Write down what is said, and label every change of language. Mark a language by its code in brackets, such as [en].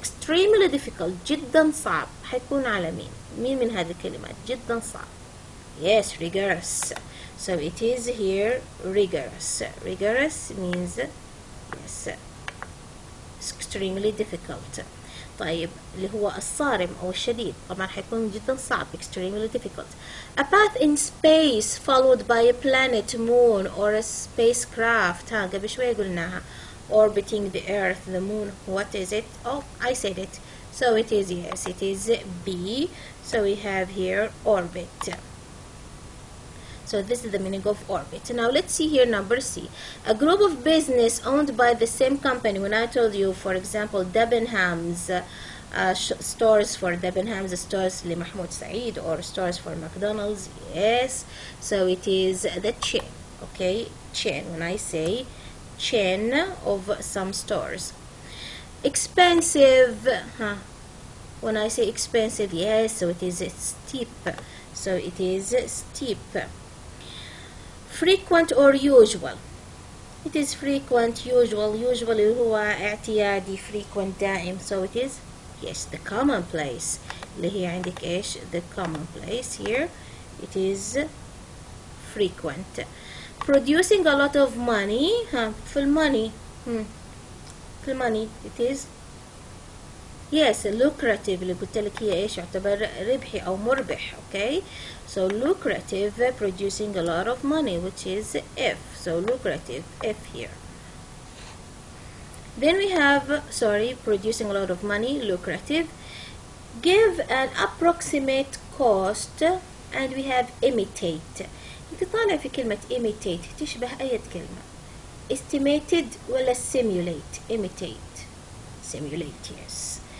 [en] extremely difficult [ar] جدا صعب، حيكون على مين من هذه الكلمات؟ جدا صعب. [en] Yes, rigorous. So it is here rigorous. Rigorous means yes, extremely difficult. [ar] طيب اللي هو الصارم أو الشديد طبعا حيكون جدا صعب. [en] extremely difficult. A path in space followed by a planet, moon or a spacecraft. [ar] ها قبل شوية قلناها. [en] orbiting the earth, the moon. What is it? Oh, I said it. So it is, yes, it is B. So we have here orbit. So this is the meaning of orbit. Now let's see here number C. A group of business owned by the same company. When I told you, for example, Debenhams, stores for Debenhams, stores لمحمود سعيد, or stores for McDonald's. Yes. So it is the chain. Okay, chain. When I say chain of some stores. Expensive. When I say expensive, yes. So it is steep. So it is steep. Frequent or usual. It is frequent, usual. [ar] Usually هو اعتيادي, frequent, دائم. [en] So it is, yes, the commonplace. [ar] اللي هي عندك إيش? [en] The commonplace here. It is frequent. Producing a lot of money. [ar] في الموني. في الموني. [en] It is, yes, lucrative. [ar] اللي قلت لك هي إيش؟ يعتبر ربحي أو مربح. [en] Okay. So lucrative, producing a lot of money, which is if. So lucrative, if here. Then we have, producing a lot of money, lucrative. Give an approximate cost, and we have imitate. [ar] انت طالع في كلمة imitate تشبه أي كلمة. [en] Estimated ولا simulate? Imitate. Simulate, yes.